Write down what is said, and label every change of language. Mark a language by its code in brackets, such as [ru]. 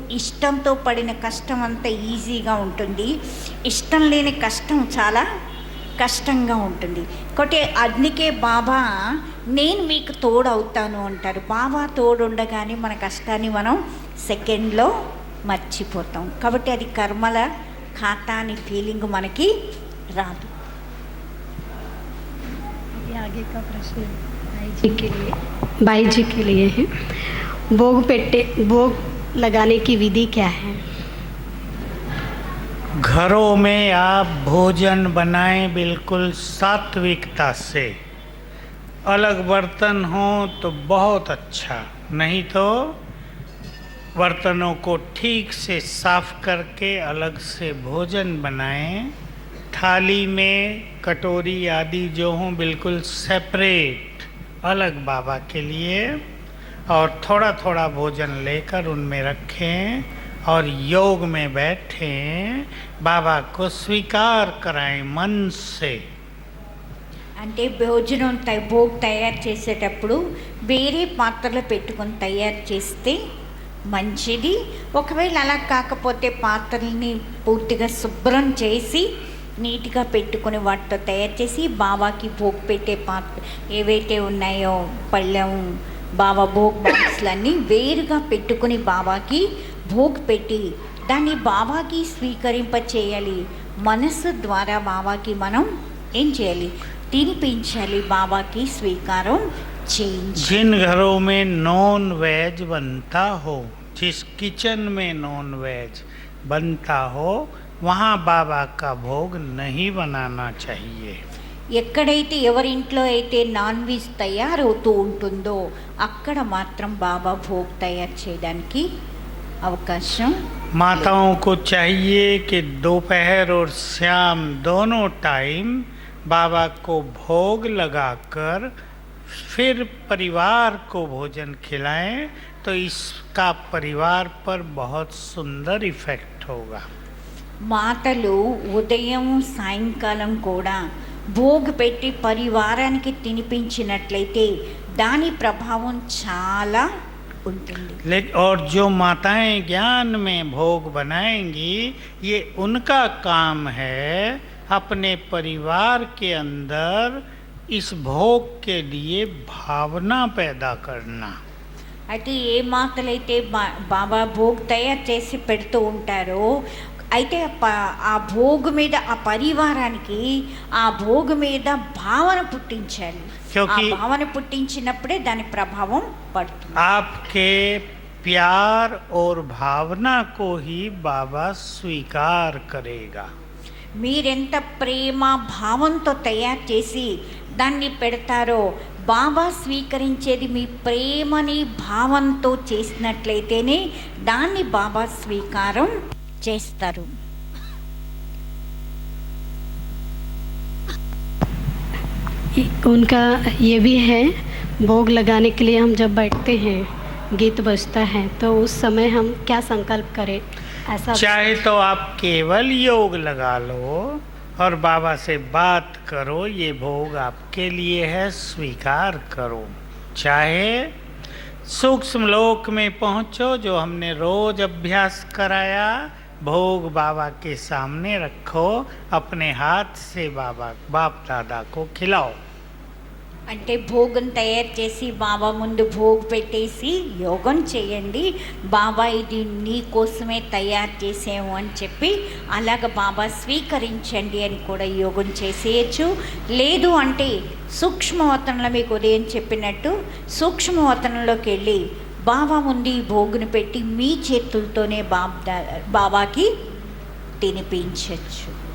[te] ఇష్టంతో పడిన కష్టం అంత ఈజీగా ఉంటుంది, ఇష్టం లేని కష్టం చాలా కష్టంగా ఉంటుంది. కాబట్టి అందుకే బాబా నేను మీకు తోడు అవుతాను అంటారు. బాబా తోడు ఉండగానే మన కష్టాన్ని మనం సెకండ్లో మర్చిపోతాం. కాబట్టి అది కర్మల ఖాతా అని ఫీలింగ్ మనకి రాదు. [hi] आगे का प्रश्न भाई जी के लिए है, भोग लगाने की विधि क्या है? घरों में आप भोजन बनाएं बिल्कुल सात्विकता से। अलग बर्तन हो तो बहुत अच्छा, नहीं तो बर्तनों को ठीक से साफ करके अलग से भोजन बनाएं। थाली में कटोरी आदि जो हों बिल्कुल सेपरेट, अलग बाबा के लिए, और थोड़ा थोड़ा भोजन लेकर उनमें रखें और योग में बैठें, बाबा को स्वीकार कराएं मन से। [te] అంటే భోజనం భోగ్ తయారు చేసేటప్పుడు వేరే పాత్రలో పెట్టుకొని తయారు చేస్తే మంచిది. ఒకవేళ అలా కాకపోతే పాత్రల్ని పూర్తిగా శుభ్రం చేసి నీట్గా పెట్టుకొని వాటితో తయారు చేసి బాబాకి భోగ్ పెట్టే పాత్ర ఏవైతే ఉన్నాయో పళ్ళెం బాబా భోగ్ బాక్స్లన్నీ వేరుగా పెట్టుకుని బాబాకి భోగ్ పెట్టి దాన్ని బాబాకి స్వీకరింప చేయాలి. మనస్సు ద్వారా బాబాకి మనం ఏం చేయాలి? తినిపించాలి, బాబాకి స్వీకారం చేయించాలి. [hi] जिन घरों में नॉन वेज बनता हो, जिस किचन में नॉन वेज बनता हो, वहाँ बाबा का भोग नहीं बनाना चाहिए. [te] ఎక్కడైతే ఎవరింట్లో అయితే నాన్ వెజ్ తయారవుతూ ఉంటుందో అక్కడ మాత్రం బాబా భోగ్ తయారు చేయడానికి అవకాశం. [hi] माताओं को चाहिए कि दोपहर और शाम दोनों टाइम बाबा को भोग लगाकर फिर परिवार को भोजन खिलाएं, तो इसका परिवार पर बहुत सुंदर इफेक्ट होगा. [te] మాటలు ఉదయం సాయంకాలం కూడా భోగ్ పెట్టి పరివారానికి తినిపించినట్లయితే దాని ప్రభావం చాలా ఉంటుంది. [hi] और जो माताएं ज्ञान में भोग बनाएंगी, ये उनका काम है अपने परिवार के अंदर इस भोग के लिए भावना पैदा करना. [te] అయితే ఏ మాతలైతే బాబా భోగ్ తయారు చేసి పెడుతూ ఉంటారో, అయితే ఆ భోగు మీద, ఆ పరివారానికి ఆ భోగు మీద భావన పుట్టించాలి. ఆ భావన పుట్టించినప్పుడే దాని ప్రభావం పడుతుంది. [hi] आपके प्यार और भावना को ही बाबा स्वीकार करेगा. [te] మీరెంత ప్రేమ భావంతో తయారు చేసి దాన్ని పెడతారో బాబా స్వీకరించేది మీ ప్రేమని భావంతో చేసినట్లయితేనే దాన్ని బాబా స్వీకారం చేస్తారు. [hi] उनका ये भी है, भोग लगाने के लिए हम जब बैठते हैं, गीत बजता है, तो उस समय हम क्या संकल्प करें, ऐसा चाहे तो आप केवल योग लगा लो और बाबा से बात करो, ये भोग आपके लिए है, स्वीकार करो. चाहे सूक्ष्म लोक में पहुंचो, जो हमने रोज अभ्यास कराया, भोग बाबा के सामने रखो, अपने हाथ से बाप दादा को खिलाओ. [te] అంటే భోగం తయారు చేసి బాబా ముందు భోగ్ పెట్టేసి యోగం చేయండి. బాబా ఇది నీ కోసమే తయారు చేసాము అని చెప్పి అలాగ బాబా స్వీకరించండి అని కూడా యోగం చేసేయచ్చు. లేదు అంటే సూక్ష్మవతనంలో మీకు ఉదయం చెప్పినట్టు సూక్ష్మవతనంలోకి వెళ్ళి బాబా ముందు ఈ భోగును పెట్టి మీ చేతులతోనే బాబాకి తినిపించవచ్చు.